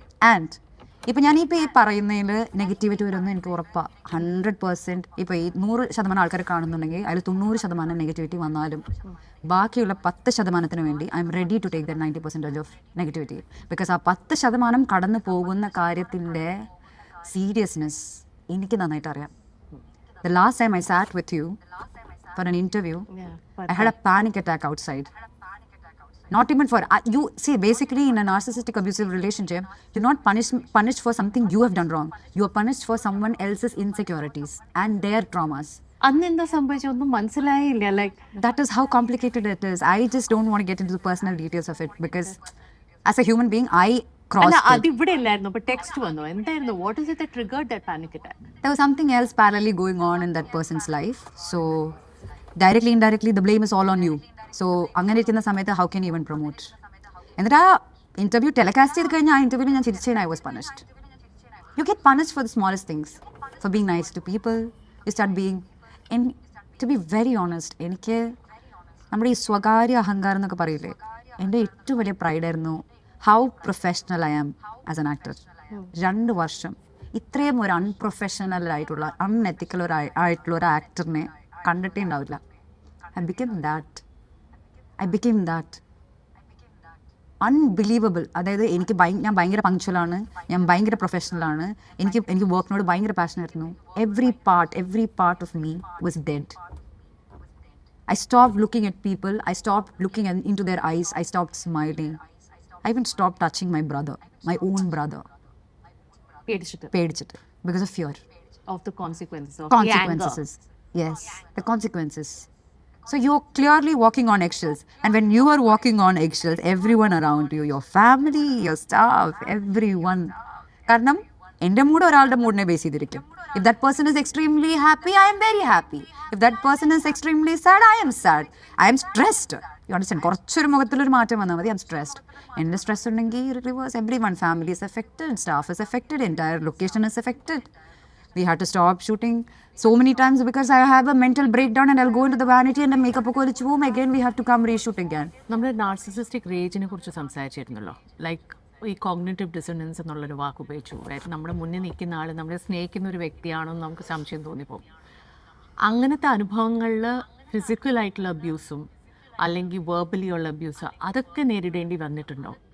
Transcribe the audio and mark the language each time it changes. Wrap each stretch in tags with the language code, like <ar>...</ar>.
<ml>And ഇപ്പം ഞാനിപ്പോൾ ഈ പറയുന്നതിൽ നെഗറ്റിവിറ്റി വരുമെന്ന് എനിക്ക് ഉറപ്പാണ്. 100%. ഇപ്പോൾ ഈ 100% ആൾക്കാർ കാണുന്നുണ്ടെങ്കിൽ അതിൽ 90% നെഗറ്റിവിറ്റി വന്നാലും ബാക്കിയുള്ള 10% വേണ്ടി</ml> <en>I am ready to take the 90% of negativity.</en> <ml>Because ആ 10% കടന്നു പോകുന്ന കാര്യത്തിൻ്റെ സീരിയസ്നെസ് എനിക്ക് നന്നായിട്ട് അറിയാം.</ml> <en>The last time I sat with you for an interview, I had a panic attack outside. Not even for you see, basically in a narcissistic abusive relationship, you're not punished for something you have done wrong. You are punished for someone else's insecurities and their traumas.</en> <ml>അന്നെന്താ സംഭവിച്ചൊന്നും മനസ്സിലായില്ല.</ml> <en>Like that is how complicated it is. I just don't want to get into the personal details of it because as a human being I</en> <ml>അല്ല, അതിവിടെ ഇല്ലായിരുന്നു. അപ്പൊ text വന്നു. എന്തായിരുന്നു?</ml> <en>What is it that triggered that panic attack? there was something else parallelly going on in that person's life. So directly indirectly the blame is all on you. So</en> <ml>അങ്ങനെ ഇരിക്കുന്ന സമയത്ത്</ml> <en>how can you even promote?</en> <ml>എന്നിട്ട് ആ interview telecast ചെയ്ത് കഴിഞ്ഞാൽ ആ ഇന്റർവ്യൂവിൽ ഞാൻ ചിരിച്ചതിന്</ml> <en>I was punished. You get punished for the smallest things. For being nice to people, you start being, and to be very honest,</en> <ml>എനിക്ക് നമ്മുടെ ഈ സ്വകാര്യ അഹങ്കാരം എന്നൊക്കെ പറയില്ലേ, എൻ്റെ ഏറ്റവും വലിയ പ്രൈഡായിരുന്നു</ml> <en>How professional I am as an actor.</en> <ml>2 വർഷം ഇത്രയും ഒരു അൺപ്രൊഫഷണൽ ആയിട്ടുള്ള അൺഎത്തിക്കൽ ആയിട്ടുള്ള ഒരു ആക്ടറിനെ കണ്ടിട്ടേ ഉണ്ടാവില്ല.</ml> <en>I became that. Unbelievable.</en> <ml>അതായത് ഞാൻ ഭയങ്കര പങ്ക്ച്വലാണ്, ഞാൻ ഭയങ്കര പ്രൊഫഷണലാണ്, എനിക്ക് വർക്കിനോട് ഭയങ്കര പാഷനായിരുന്നു.</ml> <en>Every part of me was dead. I stopped looking at people, I stopped looking into their eyes, I stopped smiling. I even stopped touching my brother, my own brother. പേടിച്ചിട്ട് because of fear of the consequences of consequences. Yes, the consequences. So you're clearly walking on eggshells, and when you are walking on eggshells, everyone around you, your family, your staff, everyone,</en> <ml>കാരണം എൻ്റെ mood ഒരാളുടെ മൂഡിനെ base ചെയ്തിരിക്കും.</ml> <en>If that person is extremely happy, I am very happy. If that person is extremely sad, I am sad. I am stressed. You understand?</en> <ml>കുറച്ചൊരു മുഖത്തിലൊരു മാറ്റം വന്നാൽ മതി,</ml> <en>I am stressed.</en> <ml>എൻ്റെ stress ഉണ്ടെങ്കിൽ</ml> <en>Reverse everyone, family is affected, staff is affected, entire location is affected. We had to stop shooting so many times because I have a mental breakdown and I'll go into the vanity and the makeup</en> <ml>ഒക്കെ ഒലിച്ച് പോകും.</ml> <en>Again we have to come reshoot again.</en> <ml>നമ്മൾ narcissistic റേജിനെ കുറിച്ച് സംസാരിച്ചിരുന്നല്ലോ. Like ഈ cognitive dissonance എന്നുള്ളൊരു വാക്ക് ഉപയോഗിച്ചു. അതായത് നമ്മുടെ മുന്നിൽ നിൽക്കുന്ന ആൾ നമ്മളെ സ്നേഹിക്കുന്ന ഒരു വ്യക്തിയാണോ എന്ന് നമുക്ക് സംശയം തോന്നിപ്പോകും. അങ്ങനത്തെ അനുഭവങ്ങളിൽ ഫിസിക്കലായിട്ടുള്ള അബ്യൂസും അല്ലെങ്കിൽ വേർബലി ഉള്ള അബ്യൂസ് അതൊക്കെ നേരിടേണ്ടി വന്നിട്ടുണ്ടോ?</ml>